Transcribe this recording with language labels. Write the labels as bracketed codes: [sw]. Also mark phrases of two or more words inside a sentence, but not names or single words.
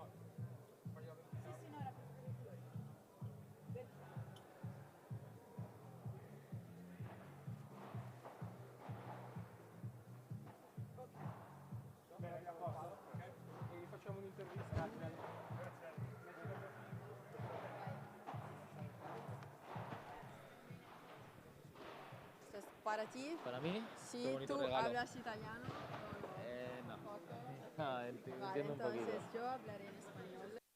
[it] Voglio bene, abbiamo fatto, ok? E gli facciamo un'intervista. [es] ¿Para ti? ¿Para mí? Sí, Qué bonito ¿tú regalo. hablas italiano? No. Ok. No, entiendo Vale, un poquito. entonces yo hablaré en español.